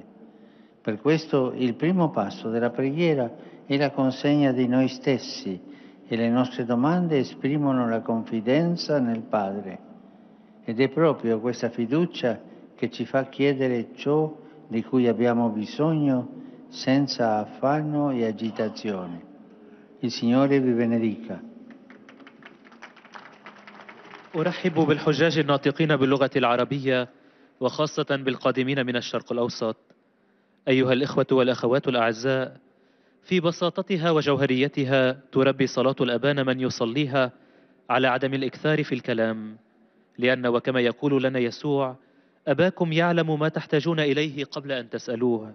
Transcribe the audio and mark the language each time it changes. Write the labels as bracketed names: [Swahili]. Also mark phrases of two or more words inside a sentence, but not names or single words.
[Italian] Per questo il primo passo della preghiera è la consegna di noi stessi e le nostre domande esprimono la confidenza nel Padre. Ed è proprio questa fiducia che ci fa chiedere ciò di cui abbiamo bisogno senza affanno e agitazione. Il Signore vi benedica. [Arabic] أرحب بالحجاج الناطقين باللغة العربية، وخاصة بالقادمين من الشرق الأوسط. أيها الإخوة والأخوات الأعزاء، في بساطتها وجوهريتها تربي صلاة الأبانا من يصليها على عدم الإكثار في الكلام، لأن وكما يقول لنا يسوع: أباكم يعلم ما تحتاجون إليه قبل أن تسألوه.